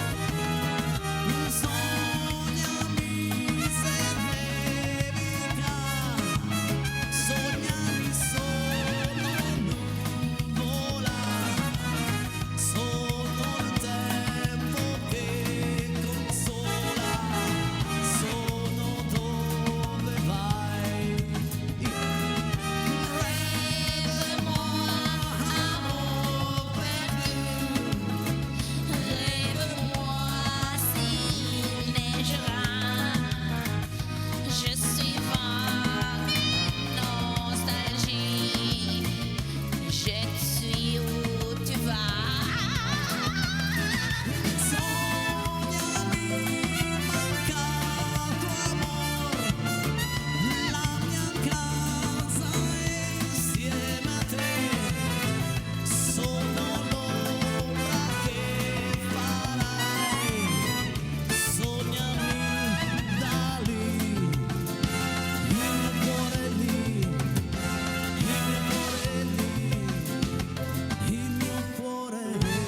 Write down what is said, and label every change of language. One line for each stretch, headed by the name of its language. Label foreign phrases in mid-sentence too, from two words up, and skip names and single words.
Italian: Sognami se nevica, sognami sono nuvola, sono il tempo che consola, sono dove vai.
French: Rêve-moi, amour perdu. Rêve-moi s'il neigera. Je suis vague nostalgie. Je suis où tu vas.
Italian: Sognami mancato amor, la mia casa insieme a te, sono l'ombra che farai, sognami da lì, il mio cuore lì, il mio cuore lì, il mio cuore lì.